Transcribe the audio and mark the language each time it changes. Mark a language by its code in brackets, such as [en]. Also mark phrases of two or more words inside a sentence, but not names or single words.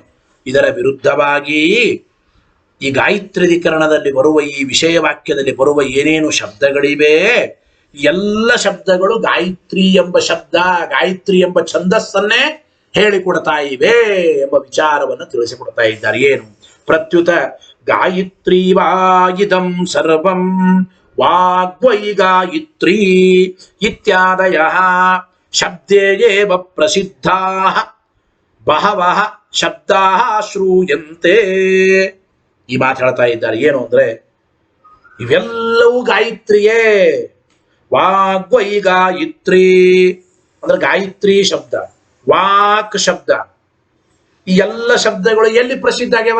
[kn] ಇದರ ವಿರುದ್ಧವಾಗಿ ಈ ಗಾಯತ್ರೀಕರಣದಲ್ಲಿ ಬರುವ ಈ ವಿಷಯ ವಾಕ್ಯದಲ್ಲಿ ಬರುವ ಏನೇನು ಶಬ್ದಗಳಿವೆ, ಎಲ್ಲ ಶಬ್ದಗಳು ಗಾಯತ್ರಿ ಎಂಬ ಶಬ್ದ, ಗಾಯತ್ರಿ ಎಂಬ ಛಂದಸ್ಸನ್ನೇ ಹೇಳಿಕೊಡ್ತಾ ಇವೆ ಎಂಬ ವಿಚಾರವನ್ನು ತಿಳಿಸಿಕೊಡ್ತಾ ಇದ್ದಾರೆ. [sa] ಏನು? ಪ್ರತ್ಯುತ ಗಾಯತ್ರಿ ವಾಯಿದಂ ಸರ್ವಂ ವಾಗ್ವೈ ಗಾಯತ್ರಿ ಇತ್ಯಾದಯ ಶಬ್ದೇ ಏವ ಪ್ರಸಿದ್ಧಾಃ ಬಹವಃ ಶಬ್ದಾಃ ಶ್ರೂಯಂತೆ. [kn] ಈ ಮಾತು ಹೇಳ್ತಾ ಇದ್ದಾರೆ. ಏನು ಅಂದ್ರೆ ಇವೆಲ್ಲವೂ ಗಾಯತ್ರಿಯೇ. [sa] ವಾಗ್ವೈ ಗಾಯತ್ರಿ [kn] ಅಂದ್ರೆ ಗಾಯತ್ರಿ ಶಬ್ದ, ವಾಕ್ ಶಬ್ದ, ಈ ಎಲ್ಲ ಶಬ್ದಗಳು ಎಲ್ಲಿ ಪ್ರಸಿದ್ಧ ಆಗ್ಯಾವ?